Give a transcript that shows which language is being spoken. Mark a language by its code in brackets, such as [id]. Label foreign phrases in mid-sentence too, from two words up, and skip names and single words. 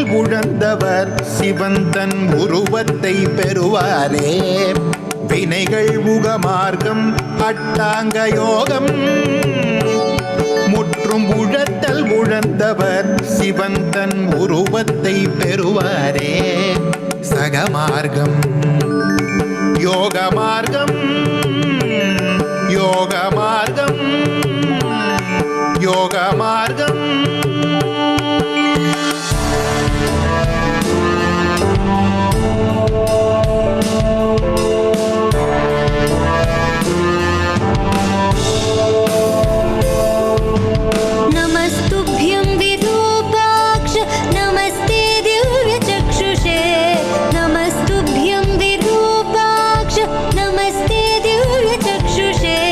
[ta] உழந்தவர் சிவந்தன் உருவத்தை பெறுவாரே வினைகள் உகமார்க்கம் அட்டாங்க யோகம் முற்றும் உழத்தல் உழந்தவர் சிவந்தன் உருவத்தை பெறுவாரே சகமார்க்கம் யோகமார்க்கம் யோகமார்க்கம் யோகமார்க்கம் [sa] नमस्तुभ्यं विरूपाक्ष नमस्ते दिव्यचक्षुषे नमस्तुभ्यं विरूपाक्ष नमस्ते दिव्यचक्षुषे